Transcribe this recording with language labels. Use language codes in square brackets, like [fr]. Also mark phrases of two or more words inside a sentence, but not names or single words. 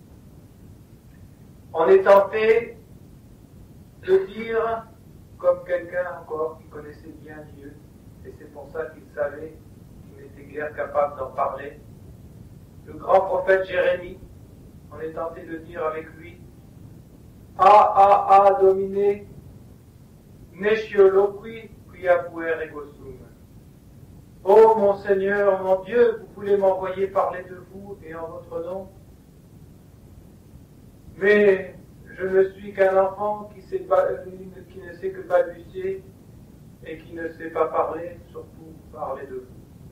[fr] on est tenté de dire, comme quelqu'un encore qui connaissait bien Dieu, et c'est pour ça qu'il savait qu'il n'était guère capable d'en parler, le grand prophète Jérémie, on est tenté de dire avec lui: [la] Domine, nescioloqui quia puer ego sum. [fr] Ô mon Seigneur, mon Dieu, vous voulez m'envoyer parler de vous et en votre nom, mais je ne suis qu'un enfant qui ne sait que balbutier et qui ne sait pas parler, surtout parler de vous.